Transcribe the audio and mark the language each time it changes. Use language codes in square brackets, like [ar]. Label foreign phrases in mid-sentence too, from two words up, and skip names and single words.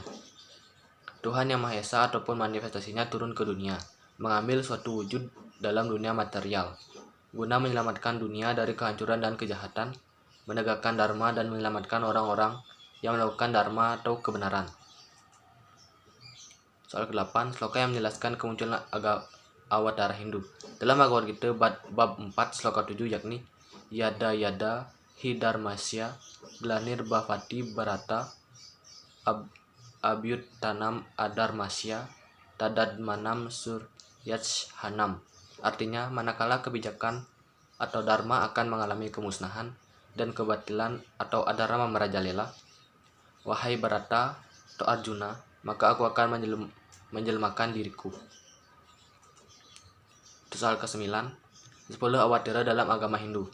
[id] Tuhan yang Maha Esa ataupun manifestasinya turun ke dunia, mengambil suatu wujud dalam dunia material, guna menyelamatkan dunia dari kehancuran dan kejahatan, menegakkan dharma dan menyelamatkan orang-orang yang melakukan dharma atau kebenaran. Soal ke-8, sloka yang menjelaskan kemunculan Awatara Hindu. Dalam Bhagavad Gita bab 4 sloka 7 yakni [sa] Yada Yada Hidarmasya Glanir Bhavati Bharata Abhyutanam Adarmasya Tadadmanam Suryashanam. [id] Artinya, manakala kebijakan atau dharma akan mengalami kemusnahan dan kebatilan atau adharma merajalela, wahai Bharata atau Arjuna, maka aku akan menjelmakan diriku. Soal ke-9, 10 awatara dalam agama Hindu.